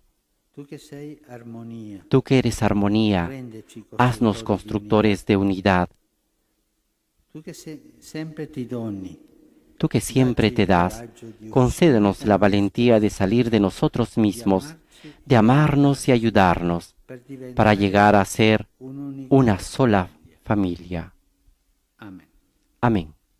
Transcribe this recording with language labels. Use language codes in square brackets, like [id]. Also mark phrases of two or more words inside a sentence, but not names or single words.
[it] Tu che sei armonia, [es] tú que eres armonía, [it] rendeci [es] haznos constructores de unidad. [it] Tu che sempre ti doni, [es] Tú que siempre te das, concédenos la valentía de salir de nosotros mismos, de amarnos y ayudarnos, [it] per diventare [es] para llegar a ser [it] un'unica [es] una sola familia. [it] Amen. [es] Amén.